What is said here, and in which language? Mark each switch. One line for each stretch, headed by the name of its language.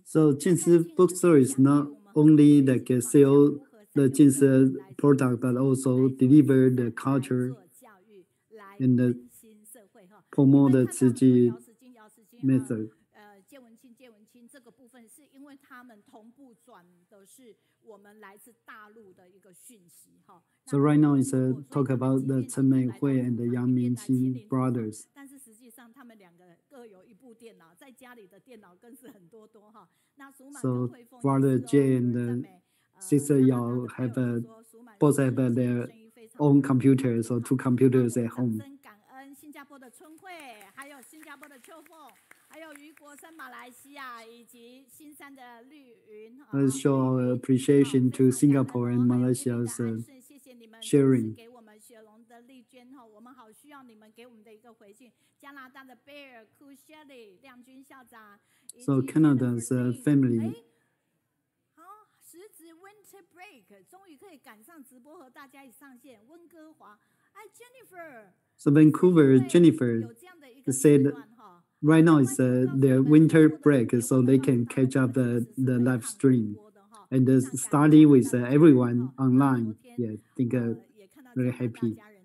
English: So Jinsi bookstore is not only like sell the Jinsi product, but also deliver the culture and promote the 慈济 method.
Chinese: 借文清这个部分是因为他们同步转的是我们来自大陆的一个讯息哈。
English: So right now is talk about the Chen Meihui and the Yang Mingqing brothers.
Chinese: 但是实际上他们2个各有1部电脑，在家里的电脑更是很多哈。那蜀满
English: So
Chinese: 跟慧凤
English: brother Jay and sister Yao have both have their own computers, so 2 computers at home.
Chinese: 感恩新加加坡的春惠，还有新加坡的秋凤，还有于国生马来西亚以及新山的绿云。
English: Let's show our appreciation to Singapore and Malaysia's
Chinese: 谢谢你们
English: sharing.
Chinese: 给我们雪龙的丽娟哈，我们好需要你们给我们的一个回信。加拿大的 Bear、Cool Shelly、亮君校长。
English: So Canada's family.
Chinese: 时值 Winter Break， 终于可以赶上直播和大家一起上线。温哥华，Jennifer。
English: So Vancouver, Jennifer said right now it's their winter break, so they can catch up the live stream and study with everyone online. Yeah, I think very happy.